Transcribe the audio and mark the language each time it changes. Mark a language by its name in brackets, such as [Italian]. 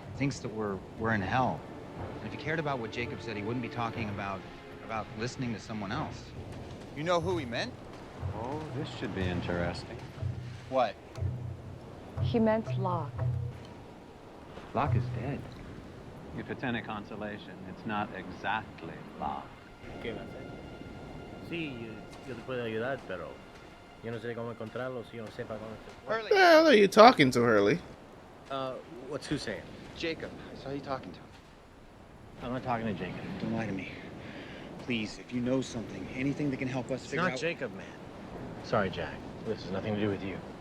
[English] He thinks that we're in hell. And if he cared about what Jacob said, he wouldn't be talking about listening to someone else. You know who he meant? Oh, this should be interesting. What? He meant Locke. Locke is dead. If it's any consolation, it's not exactly Locke. [Spanish] ¿Qué va a hacer? Sí, yo te puedo ayudar, pero yo no sé cómo encontrarlo si yo no sepa cómo se... [English] What the hell are you talking to, Hurley? What's who saying? Jacob. I saw you talking to him. I'm not talking to Jacob. Don't lie to me. Please, if you know something, anything that can help us figure out... It's not Jacob, man. Sorry, Jack. This has nothing to do with you.